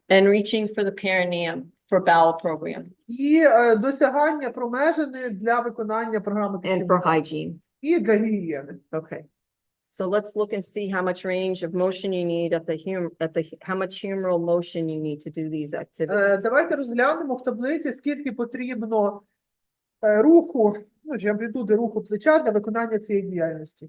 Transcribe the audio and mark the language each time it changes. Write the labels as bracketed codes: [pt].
[en] and reaching for the perineum for bowel program [uk] і досягання промежини для виконання програми [en] and [uk] «Частина» [en] for hygiene. [uk] і для гігієни. [en] Okay. So let's look and see how much range of motion you need how much humeral motion you need to do these activities. [uk] Давайте розглянемо в таблиці, скільки потрібно руху, чи амплітуди руху плеча для виконання цієї діяльності.